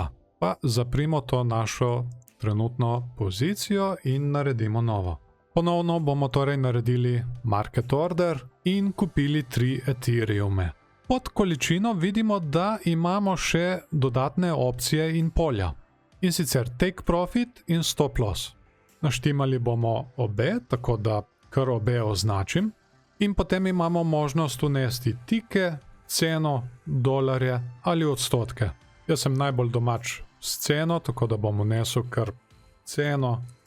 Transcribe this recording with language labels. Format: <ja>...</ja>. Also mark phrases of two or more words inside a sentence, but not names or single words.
<sl>Pa zaprimo to našo trenutno pozicijo in naredimo novo. Ponovno bomo torej naredili</sl> <en>market order</en> <sl>in kupili 3 Ethereume. Pod količino vidimo, da imamo še dodatne opcije in polja. In sicer</sl> <en>take profit</en> <sl>in</sl> <en>stop loss.</en> <sl>Naštimali bomo obe, tako da kar obe označim. In potem imamo možnost vnesti tike, ceno, dolarje ali odstotke. Jaz sem najbolj domač s ceno, tako da bom vnesel kar ceno.</sl>